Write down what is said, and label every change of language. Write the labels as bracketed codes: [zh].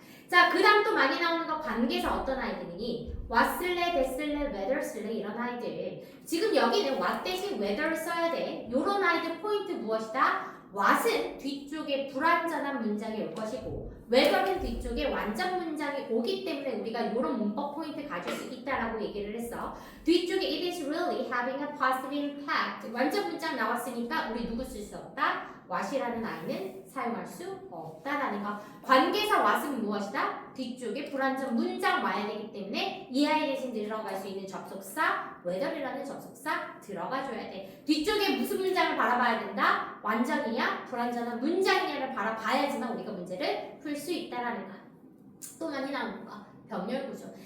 [ko] 자, 그 다음 또 많이 나오는 거 관계사 어떤 아이들이니? 왔을래, 됐을래, whether 쓸래 이런 아이들. 지금 여기는 what 대신 whether를 써야 돼. 요런 아이들 포인트 무엇이다? what은 뒤쪽에 불완전한 문장이 올 것이고 whether는 뒤쪽에 완전 문장이 오기 때문에 우리가 요런 문법 포인트 가질 수 있다라고 얘기를 했어. 뒤쪽에 [en] it is really having a positive impact. [ko] 완전 문장 나왔으니까 우리 누구 쓸 수 없다? what이라는 아이는 사용할 수 없다라는 거. 관계사 what은 무엇이다? 뒤쪽에 불완전 문장 와야 되기 때문에 이 아이 대신 들어갈 수 있는 접속사 whether이라는 접속사 들어가줘야 돼. 뒤쪽에 무슨 문장을 바라봐야 된다? 완전이냐 불완전한 문장이냐를 바라봐야지만 우리가 문제를 풀 수 있다라는 거. 또 많이 나오는 거. 병렬 구조.